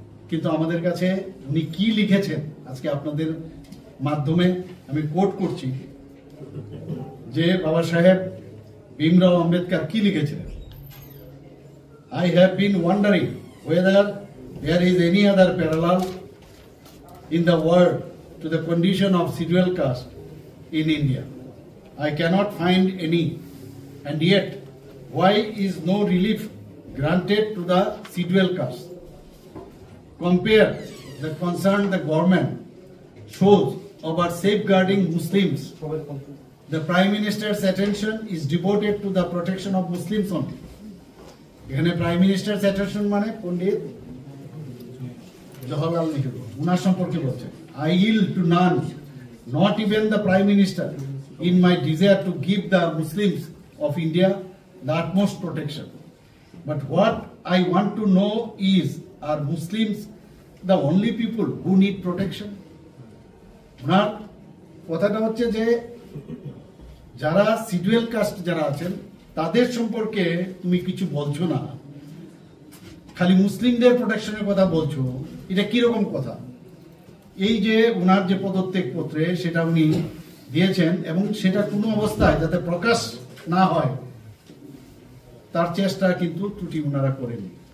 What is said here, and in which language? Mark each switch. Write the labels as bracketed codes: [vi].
[bn] কিন্তু আমাদের কাছে উনি কি লিখেছেন আজকে আপনাদের মাধ্যমে আমি কোট করছি, যে বাবা সাহেব ভীমরাও আম্বেদকর কি লিখেছিলেন। [en] I have been wondering whether there is any other parallel in the world to the condition of scheduled caste in India. I cannot find any. And yet, why is no relief granted to the scheduled castes? Compare the concern the government shows about safeguarding Muslims. The Prime Minister's attention is devoted to the protection of Muslims only. [bn] এখানে [en] Prime Minister's attention [bn] মানে পণ্ডিত জওহরলাল নেহরু উনার সম্পর্কে বলছে [en] I yield to none, not even the Prime Minister, in my desire to give the Muslims of India the utmost protection. But what I want to know is, are Muslims the only people who need protection? [bn] ওনার কথাটা হচ্ছে যে যারা schedule caste যারা আছেন তাদের সম্পর্কে তুমি কিছু বলছো না, খালি মুসলিমদের প্রোটেকশনের কথা বলছো, এটা কিরকম কথা? এই যে ওনার যে পদত্যাগ পত্রে সেটা উনি দিয়েছেন এবং সেটা কোনো অবস্থায় যাতে প্রকাশ না হয় তার চেষ্টা কিন্তু ত্রুটি ওনারা করেনি।